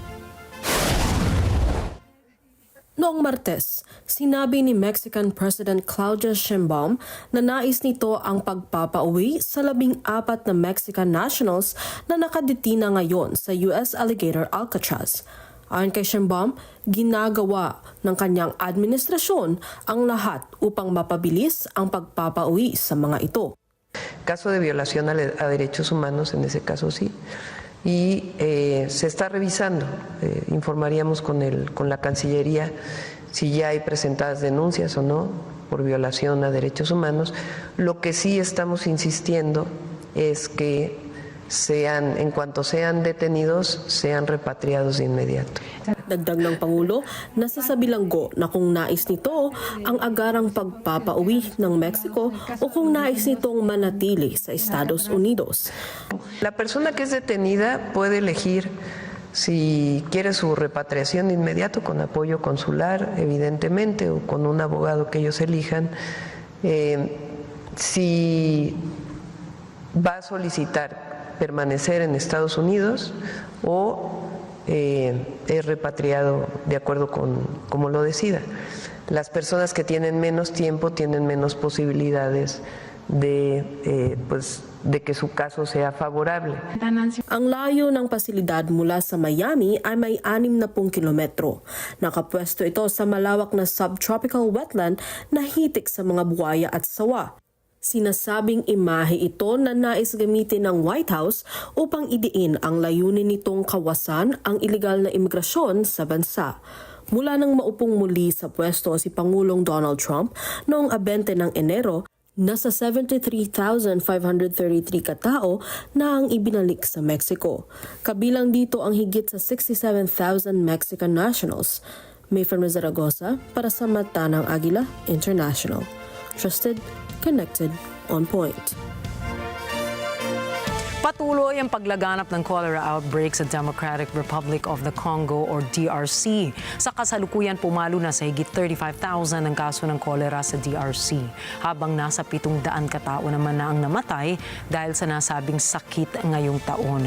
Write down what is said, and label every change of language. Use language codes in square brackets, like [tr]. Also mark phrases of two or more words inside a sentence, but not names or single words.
[tl] Noong Martes, sinabi ni [en] Mexican President [tl] Claudia Sheinbaum na nais nito ang pagpapauwi sa 14 na [en] Mexican nationals [tl] na nakadetina ngayon sa US Alligator Alcatraz. Ayon kay Sheinbaum, ginagawa ng kanyang administrasyon ang lahat upang mapabilis ang pagpapauwi sa mga ito. [es] Caso de violación a derechos humanos, en ese caso sí. Y se está revisando, informaríamos con la Cancillería si ya hay presentadas denuncias o no por violación a derechos humanos. Lo que sí estamos insistiendo es que en cuanto sean detenidos, sean repatriados de inmediato. [tl] Dagdag ng Pangulo, nasa bilanggo na kung nais nito ang agarang pagpapauwi ng Mexico o kung nais nitong manatili sa Estados Unidos. [es] La persona que es detenida puede elegir si quiere su repatriación de inmediato con apoyo consular, evidentemente, o con un abogado que ellos elijan. Si va a solicitar permanecer en Estados Unidos o es repatriado de acuerdo con como lo decida. Las personas que tienen menos tiempo tienen menos posibilidades de que su caso sea favorable. [tl] Ang layo ng pasilidad mula sa Miami ay may 60 kilometro. Nakapwesto ito sa malawak na [en] subtropical wetland [tl] na hitik sa mga buwaya at sawa. Sinasabing imahe ito na nais gamitin ng White House upang idiin ang layunin nitong kawasan ang ilegal na imigrasyon sa bansa. Mula nang maupong muli sa pwesto si Pangulong Donald Trump noong 20 ng Enero, nasa 73,533 katao na ang ibinalik sa Mexico. Kabilang dito ang higit sa 67,000 [en] Mexican nationals. [tl] Mayfan Zaragoza para sa Mata ng Agila International. [en] Trusted, connected, on point. [tl] Patuloy ang paglaganap ng [en] cholera outbreak [tl] sa Democratic Republic of the Congo or DRC. Sa kasalukuyan, pumalo na sa higit 35,000 ang kaso ng cholera sa DRC. Habang nasa 700 katao naman na ang namatay dahil sa nasabing sakit ngayong taon.